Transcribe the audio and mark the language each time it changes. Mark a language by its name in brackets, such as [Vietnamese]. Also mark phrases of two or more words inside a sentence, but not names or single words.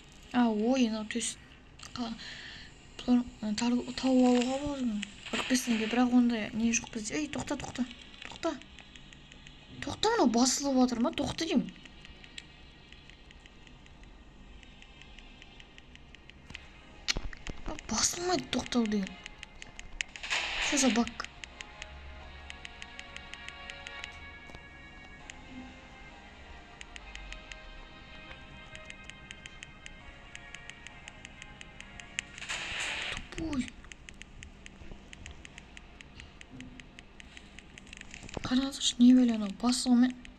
[Kazakh] ойын төс тауып алуға болады. 45-неге, бірақ онда не жоқ бізде. Ей, тоқта. Тоқта, мынау басылып жатыр ма? Тоқта деймін. Басылмайды тоқтау деген. [Russian] Что за баг? Тупой. [Kazakh] Қараңызшы, не бәле анау басылмай.